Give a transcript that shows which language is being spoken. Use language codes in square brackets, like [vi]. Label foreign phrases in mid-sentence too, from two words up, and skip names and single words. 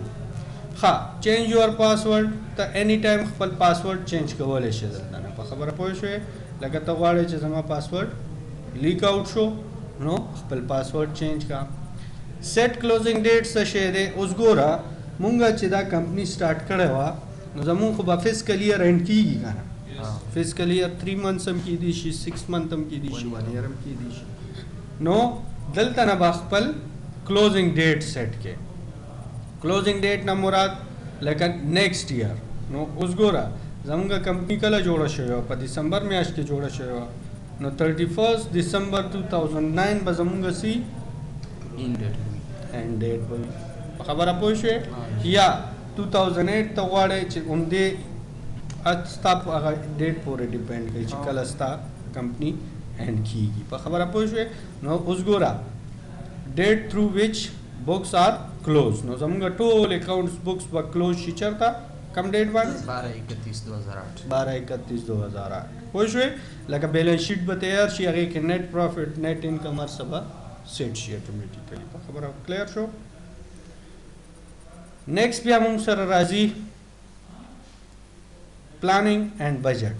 [ps] ها [en] change your password, [ps] ته [en] any time [ps] خپل پاسورډ چینج کولی شي دلته نه. په خبره پوه شوې؟ لکه ته غواړې چې زما [en] password leak out [ps] شو نو خپل پاسورډ چینج کا. [en] set closing date [ps] څه شی دی؟ اوس ګوره مونږه چې دا کمپنی سٹارټ کړې وه نو زمونږ خو به [en] fiscal year end [ps] کېږي که نه. [en] fiscal year [ps] 3 months هم کېدی شي، 6 months هم کېدی شي، 1 year هم کېدی شي. نو دلته نه به خپل [en] closing date [ps] سیټ کې. [en] closing date [ps] نه مراد لکه [en] next year. [ps] نو اوس ګوره زمونږ کمپنی کله جوړه شوې وه؟ په دسمبر میاشت کې جوړه شوې وه. نو 31 December 2009 به زمونږ سی [en] end date [ps] به وي. په خبره پوه شوې؟ یا 2008 ته غواړې چې همدې ستا په هغه ډیټ پورې ډیپینډ کوي چې کله ستا کمپنی اینډ کېږي. په خبره پوه شوې؟ نو اوس ګوره [en] date through which books are close. [ps] نو زمونږ ټول [en] accounts books [ps] به کلوز شي چېرته؟ کم ډیټ باندې؟ 12/31/2008. پوه شوې؟ لکه [en] balance sheet [ps] به تیار شي، هغې کې [en] net profit, net income [ps] هر څه به سیټ شي اټومیټیکلی. په خبره کلیر شو؟ نیکسٹ بیا مونږ سره راځي [en] planning and budget.